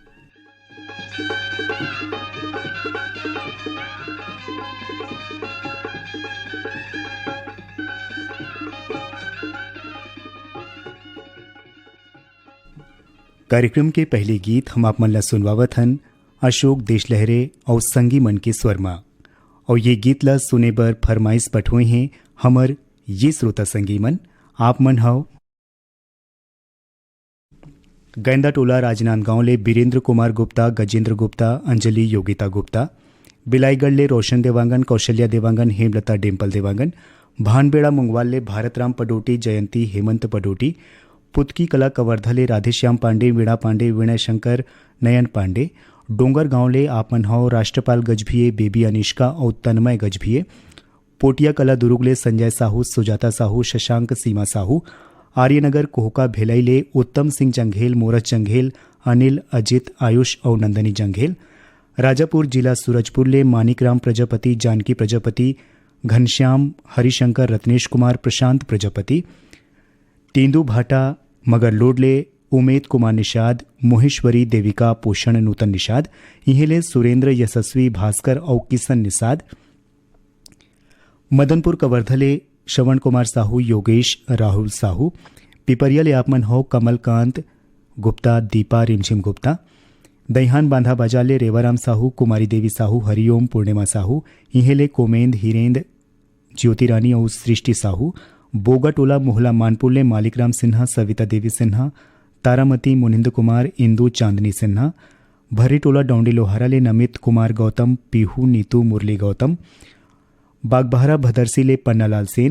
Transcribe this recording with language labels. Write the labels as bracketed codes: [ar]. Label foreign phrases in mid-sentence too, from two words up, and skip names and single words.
[hne] कार्यक्रम के पहले गीत हम आप मन ला सुनवावत हन अशोक देशलहरे और संगी मन के स्वरमा। और ये गीत ला सुने बर फरमाइश पठोए हैं हमर ये श्रोता संगी मन। आप मन हव गैंदा टोला राजनांदगांव ले बीरेंद्र कुमार गुप्ता, गजेंद्र गुप्ता, अंजलि योगिता गुप्ता, बिलाईगढ़ ले रोशन देवांगन, कौशल्या देवांगन, हेमलता डिम्पल देवांगन, भानबेड़ा मुंगवाल ले भारतराम पडोटी, जयंती हेमंत पडोटी, पुतकी कला कवर्धा ले राधेश्याम पांडे, वीणा पांडे, विनय शंकर, नयन पांडे, डोंगर गांव ले आप मन हव राष्ट्रपाल गजभिये, बेबी अनिष्का और तन्मय गजभिये, पोटिया कला दुर्ग ले संजय साहू, सुजाता साहू, शशांक सीमा साहू, आर्यनगर कोहका भेलाई ले उत्तम सिंह जंघेल, मोरस जंघेल, अनिल, अजित, आयुष और नंदनी जंघेल, राजापुर जिला सूरजपुर ले मानिकराम प्रजापति, जानकी प्रजापति, घनश्याम, हरिशंकर, रत्नेश कुमार, प्रशांत प्रजापति, तेंदू भाटा मगरलोड ले उमेद कुमार निषाद, मोहेश्वरी देविका, पोषण नूतन निषाद, इहेले सुरेंद्र, यशस्वी, भास्कर और किशन निषाद, मदनपुर कवर्धले श्रवण कुमार साहू, योगेश, राहुल साहू, पिपरिया ले आपमन हो कमलकांत गुप्ता, दीपा रिमझिम गुप्ता, दईहान बांधा बाजार ले रेवाराम साहू, कुमारी देवी साहू, हरिओम, पूर्णिमा साहू, इहेले कोमेंद, हिरेंद, ज्योतिरानी और सृष्टि साहू, बोगा टोला मोहला मानपुर ले मालिकराम सिन्हा, सविता देवी सिन्हा, तारामती, मुनिंद कुमार, इंदू, चांदनी सिन्हा, भरी टोला डौंडी लोहारा ले नमित कुमार गौतम, पीहू, नीतू, मुरली गौतम, बागबहरा भदरसी ले पन्नालाल सेन।